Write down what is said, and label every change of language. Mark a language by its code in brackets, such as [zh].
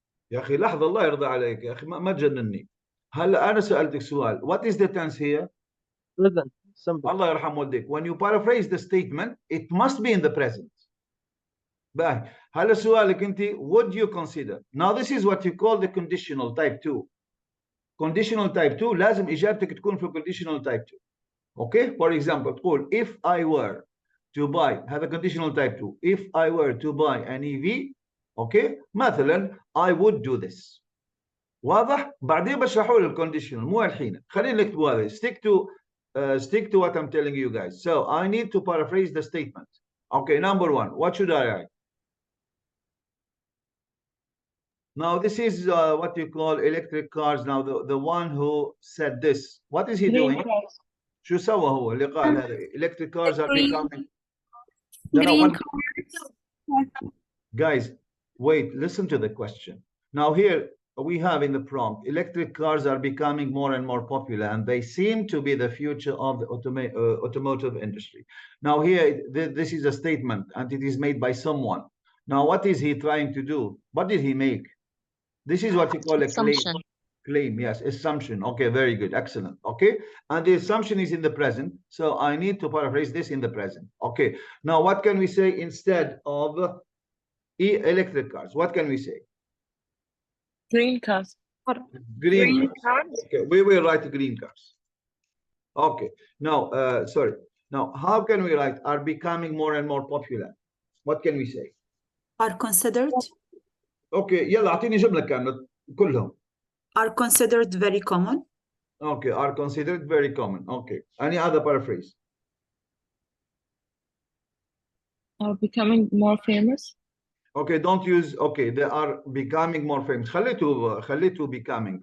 [ar] يا أخي لحظة الله يرضى عليك يا أخي ما تجنني. هلا أنا سألتك سؤال. [en] What is the tense here? Present. Simple. [ar] Allah yarham waldik. [en] When you paraphrase the statement, it must be in the present. [ar] باهي. هلا سؤالك أنت, [en] would you consider? Now this is what you call the conditional type 2. Conditional type 2 [ar] لازم إجابتك تكون في [en] conditional type 2. Okay, for example, [ar] تقول [en] if I were to buy, have a conditional type 2. If I were to buy an EV, okay, مثلا I would do this. [ar] واضح؟ بعدين بشرحوا لي الconditional مو الحين. خلينا نكتب هذا. [en] Stick to what I'm telling you guys. So I need to paraphrase the statement. Okay, number one, what should I write? Now this is what you call electric cars. Now the one who said this, what is he doing? [ar] شو سوى هو اللي قال هذا [en] electric cars are becoming green cars. Guys, wait, listen to the question. Now here we have in the prompt, electric cars are becoming more and more popular and they seem to be the future of the automotive industry. Now here, this is a statement and it is made by someone. Now what is he trying to do? What did he make? This is what you call a claim, yes, assumption. Okay, very good, excellent. Okay, and the assumption is in the present, so I need to paraphrase this in the present. Okay, now what can we say instead of electric cars? What can we say? Green cars. Green cars. Okay, we will write green cars. Okay, now sorry, now how can we write are becoming more and more popular? What can we say? Are considered. [ar] Okay, يلا اعطيني جملة كاملة كلهم. [en] Are considered very common. Okay, are considered very common. Okay, any other paraphrase? Are becoming more famous. Okay, don't use, okay, they are becoming more famous. خليته becoming.